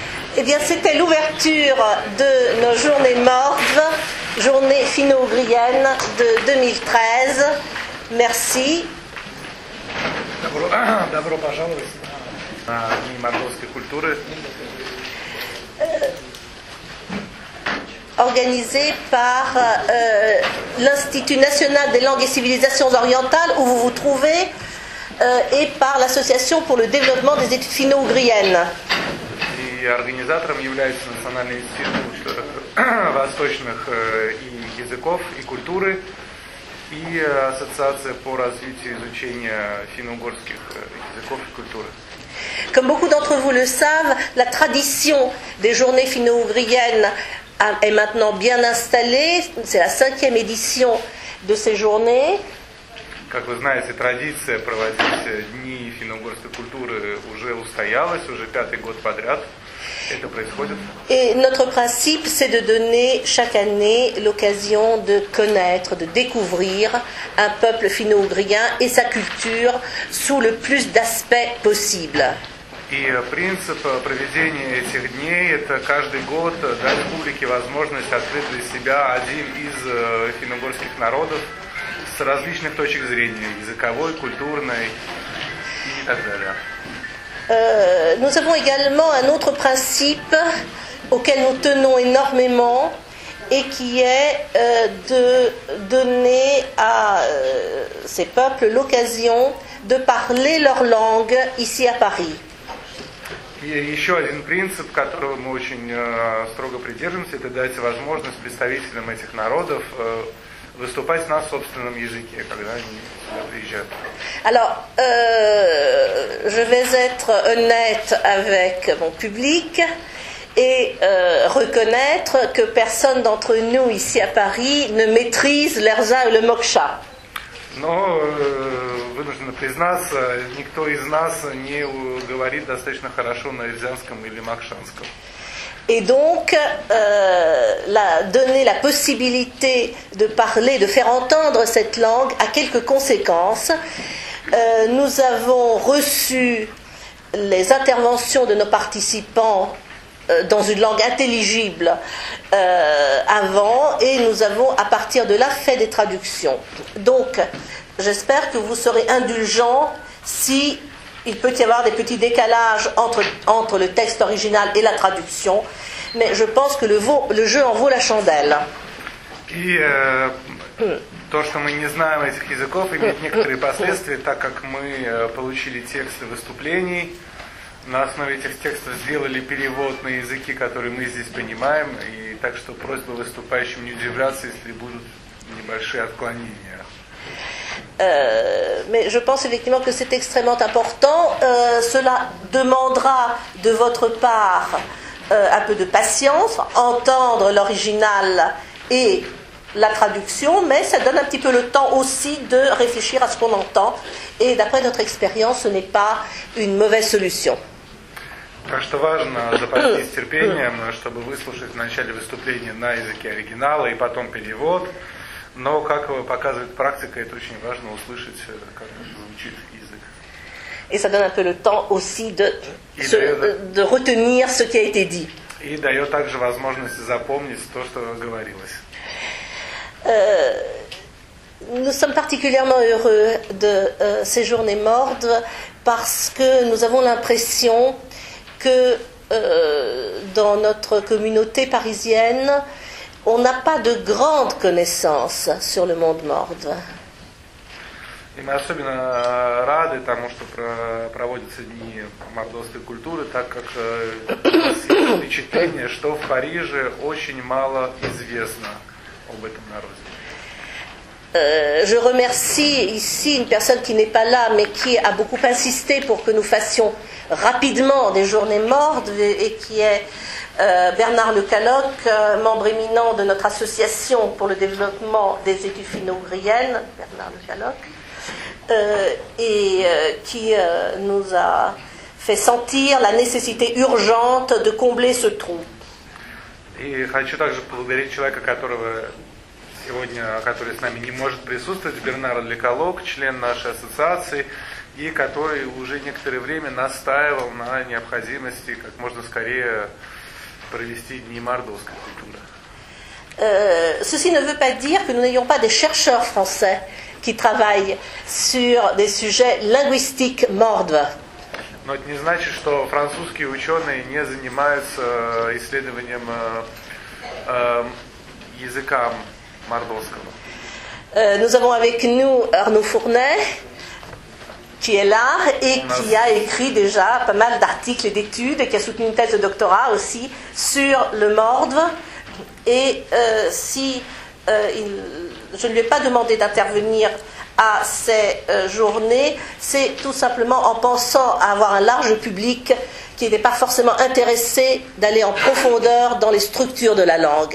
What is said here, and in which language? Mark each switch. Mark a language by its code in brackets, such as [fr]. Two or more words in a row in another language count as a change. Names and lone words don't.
[fr] Eh bien, c'était l'ouverture de nos journées mortes, journée finno-ougrienne de 2013. Merci. [ru] Добро пожаловать на Дни мордовской культуры. [fr] Organisé par l'Institut national des langues et civilisations orientales où vous vous trouvez et par l'Association pour le développement des études finno-ougriennes. [ru] И организатором является Национальный институт восточных языков и культуры и Ассоциация по развитию и изучению финно-угорских языков и культуры. [fr] Comme beaucoup d'entre vous le savent, la tradition des journées finno-ougriennes est maintenant bien installée. C'est la 5e édition de ces journées. [ru] Как вы знаете, традиция проводить дни финно-угорской культуры уже устоялась, уже 5-й год подряд это происходит. [fr] Et notre principe, c'est de donner chaque année l'occasion de connaître, de découvrir un peuple finno-ougrien et sa culture sous le plus d'aspects possibles. [ru] И принцип проведения этих дней – это каждый год дать публике возможность открыть для себя один из финно-угорских народов с различных точек зрения – языковой, культурной и так далее. [fr] Nous avons également un autre principe auquel nous tenons énormément et qui est de donner à ces peuples l'occasion de parler leur langue ici à Paris. [ru] И еще один принцип, которого мы очень строго придерживаемся, это дать возможность представителям этих народов выступать на собственном языке, когда они сюда приезжают. [fr] Alors, je vais être honnête avec mon public et reconnaître que personne d'entre nous ici à Paris ne maîtrise l'erza ou le moksha. [ru] Но вынужден признаться, никто из нас не говорит достаточно хорошо на эрзянском или макшанском. [fr] Et donc, donner la possibilité de parler, de faire entendre cette langue a quelques conséquences. Nous avons reçu les interventions de nos participants dans une langue intelligible avant et nous avons à partir de là fait des traductions. Donc, j'espère que vous serez indulgents si il peut y avoir des petits décalages entre le texte original et la traduction, mais je pense que le jeu en vaut la chandelle. [ru] И то, что мы не знаем этих языков, имеет некоторые последствия, так как мы получили тексты выступлений, на основе этих текстов сделали перевод на языки, которые мы здесь понимаем, и так что просьба выступающим не удивляться, если будут небольшие отклонения. [fr] Mais je pense effectivement que c'est extrêmement important. Cela demandera de votre part un peu de patience, entendre l'original et la traduction, mais ça donne un petit peu le temps aussi de réfléchir à ce qu'on entend. Et d'après notre expérience, ce n'est pas une mauvaise solution. [ru] Так что важно запастись терпением, чтобы выслушать в начале выступления на языке оригинала и потом перевод. Но, как показывает практика, это очень важно услышать, как звучит язык. [fr] Et ça donne un peu le temps aussi de retenir ce qui a été dit. [ru] И дает также возможность запомнить то, что говорилось. [fr] Nous sommes particulièrement heureux de ces journées mortes parce que nous avons l'impression que dans notre communauté parisienne, on n'a pas de grandes connaissances sur le monde mordve. [ru] И мы особенно рады тому, что проводятся дни мордовской культуры, так как у нас есть впечатление, что в Париже очень мало известно об этом народе. [fr] Je remercie ici une personne qui n'est pas là, mais qui a beaucoup insisté pour que nous fassions rapidement des journées mortes, et qui est Bernard Lecaloc, membre éminent de notre association pour le développement des études finno-ougriennes, Bernard Lecaloc, et qui nous a fait sentir la nécessité urgente de combler ce trou. [ru] И хочу также поблагодарить человека, который с нами не может присутствовать, Бернар Лекалок, член нашей ассоциации, и который уже некоторое время настаивал на необходимости как можно скорее провести дни мордовской культуры. [fr] Ceci ne veut pas dire que nous n'ayons pas des chercheurs français qui travaillent sur des sujets linguistiques mordves. [ru] Но это не значит, что французские ученые не занимаются исследованием языка мордовского. [fr] Nous avons avec nous Arnaud Fournet, qui est là et qui a écrit déjà pas mal d'articles et d'études et qui a soutenu une thèse de doctorat aussi sur le mordve. Et je ne lui ai pas demandé d'intervenir à ces journées, c'est tout simplement en pensant à avoir un large public qui n'est pas forcément intéressé d'aller en profondeur dans les structures de la langue.